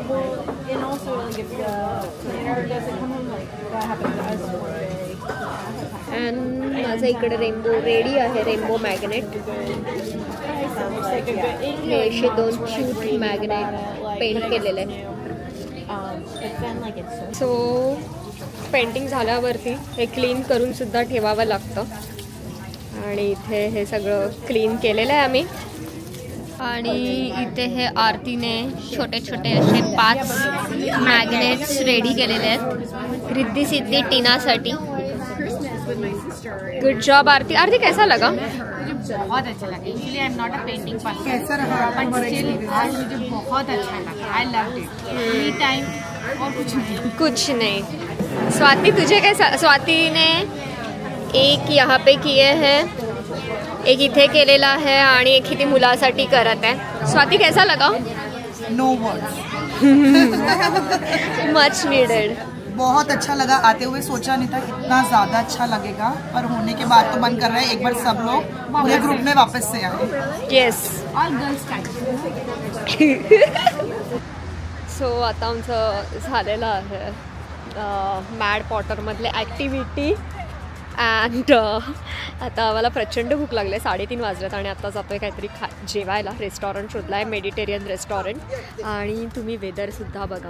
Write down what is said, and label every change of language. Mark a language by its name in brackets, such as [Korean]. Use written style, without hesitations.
[English] Well, and also like if the planner doesn't come home, like that happens to us one day. [Marathi] And माझा इकडे rainbow ready आहे. Rainbow magnet. हे असे 2 cute magnet paint केलेले आहे. So painting झाल्यावरती हे क्लीन करून सुद्धा ठेवावं लागतं. आणि इथे हे सगळं क्लीन केलेलं आहे आम्ही. आणि इथे हे आरतीने छोटे छोटे असे 5 मॅग्नेट्स रेडी केलेले आहेत रिद्धी सिद्धी टीनासाठी. [English] good job [Hindi] आरती. आरती कैसा लगा? मुझे बहुत अच्छा लगा. [English] actually I am not a painting person, [Hindi] कैसा रहा [English] but still [Hindi] आज मुझे बहुत अच्छा लगा. [English] I loved it. Any time और [Hindi] कुछ नहीं. स्वाति तुझे कैसा? स्वाति ने एक यहाँ पे किए हैं, [Marathi] एक इथे केलेला आहे आणि एक इथे मुलासाठी करत आहे. [Hindi] स्वाति कैसा लगा? [English] No words. Much needed. [Hindi] बहुत अच्छा लगा. आते हुए सोचा नहीं था इतना ज़्यादा अच्छा लगेगा, पर होने के बाद तो मन कर रहा है एक बार सब लोग पूरे ग्रुप में वापस से आए. [English] Yes. All girls time. [Marathi] So आता आमचं झालेलं आहे मॅड पॉटरमधले ॲक्टिव्हिटी. अँड आता आम्हाला प्रचंड भूक लागली आहे. 3:30 वाजलेत आणि आता जातो आहे काहीतरी जेवायला. रेस्टॉरंट शोधला आहे, मेडिटेरियन रेस्टॉरंट. आणि तुम्ही वेदरसुद्धा बघा.